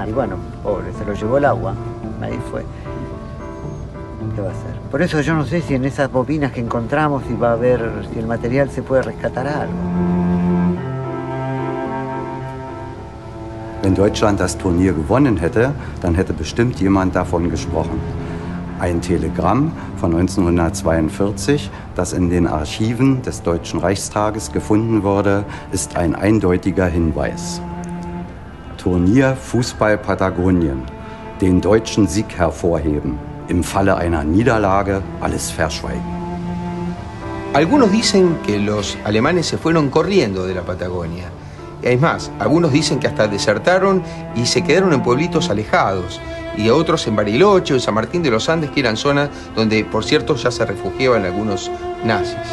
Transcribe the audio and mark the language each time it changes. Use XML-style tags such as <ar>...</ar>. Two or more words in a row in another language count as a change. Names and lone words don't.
<es>Y bueno, pobre, se lo llevó el agua. Ahí fue. ¿Qué va a hacer? Por eso yo no sé si en esas bobinas que encontramos si va a ver si el material se puede rescatar algo.</es> <de>Wenn Deutschland das Turnier gewonnen hätte, dann hätte bestimmt jemand davon gesprochen. Ein Telegramm von 1942, das in den Archiven des Deutschen Reichstages gefunden wurde, ist ein eindeutiger Hinweis. Turnier Fußball Patagonien. Den deutschen Sieg hervorheben. Im Falle einer Niederlage alles verschweigen.</de> <es>Algunos dicen que los alemanes se fueron corriendo de la Patagonia. Es más, algunos dicen que hasta desertaron y se quedaron en pueblitos alejados. Y otros en Bariloche o San Martín de los Andes, que eran zonas donde, por cierto, ya se refugiaban algunos nazis.</es>